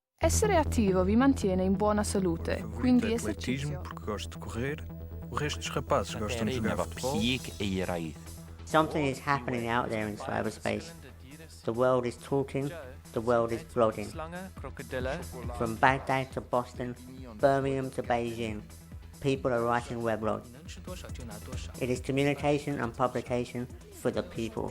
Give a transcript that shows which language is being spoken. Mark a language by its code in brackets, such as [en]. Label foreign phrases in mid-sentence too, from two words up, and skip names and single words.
[it] Essere attivo vi mantiene in buona salute, quindi [pt] atletismo porque gosto de correr. O resto dos rapazes gostam de jogar futebol. [en] Something is happening out there in cyberspace. The world is talking, the world is blogging. From Baghdad to Boston, Birmingham to Beijing, people are writing weblogs. It is communication and publication for the people.